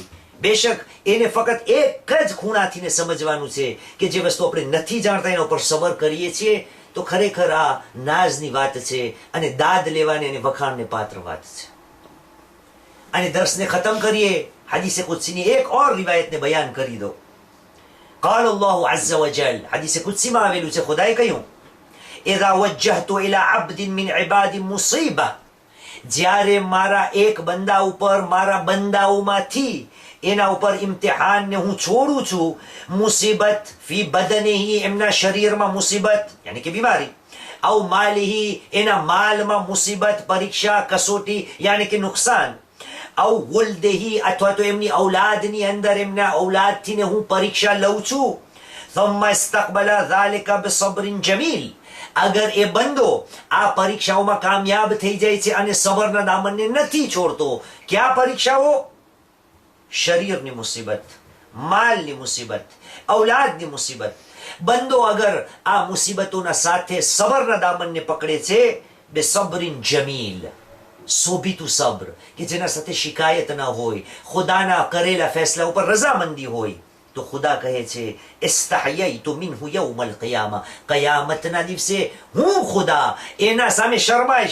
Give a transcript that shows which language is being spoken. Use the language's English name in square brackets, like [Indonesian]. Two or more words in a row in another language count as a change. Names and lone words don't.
[Gujarati] બેશક એને ફક્ત એક જ ખૂણાથી ને સમજવાનું છે કે જે વસ્તુ આપણે નથી જાણતા એના ઉપર સબર કરીએ છીએ તો ખરેખર આ નાઝની વાત છે અને દાદ લેવાની અને વખાણને પાત્ર વાત છે. અને દર્શને ખતમ કરીએ હદીસે કુદસીની એક ઓર રિવાયતને બયાન કરી દો. [Arabic] قال الله عز وجل, [Gujarati] હદીસે કુદસીમાં આવેલું છે, ખુદાએ કહ્યું [Arabic] إذا وجهت إلى عبد من عبادي مصيبة, [Gujarati] જ્યારે મારા એક બંદા ઉપર, મારા બંદાઓમાંથી એના ઉપર ઇમ્તિહાનને હું છોડું છું, [Arabic] مصيبة في بدنه, [Gujarati] એમના શરીરમાં મુસીબત યાની કે બીમારી, [Arabic] أو ماله, [Gujarati] એના માલમાં મુસીબત, પરીક્ષા, કસોટી યાની કે નુકસાન, [Arabic] أو ولده, [Gujarati] અથવા તો એમની ઔલાદની અંદર એમના ઔલાદથી ને હું પરીક્ષા લઉં છું. [Arabic] ثم استقبل ذلك بصبر جميل, [Gujarati] અગર એ બંદો આ પરીક્ષાઓમાં કામયાબ થઈ જાય છે અને સબરના દામનને નથી છોડતો. ક્યાં પરીક્ષાઓ? શરીરની મુસીબત, માલની મુસીબત, ઔલાદની મુસીબત. બંદો અગર આ મુસીબતોના સાથે સબરના દામનને પકડે છે, [Arabic] بصبر جميل, [Gujarati] શોભિતું સબ્ર કે જેના સાથે શિકાયત ન હોય, ખુદાના કરેલા ફેસલા ઉપર રઝામંદી હોય, તો ખુદા કહે છે [Arabic] استحييت منه يوم القيامة, [Gujarati] કયામતના દિવસે હું ખુદા એના સામે શરમાઈશ.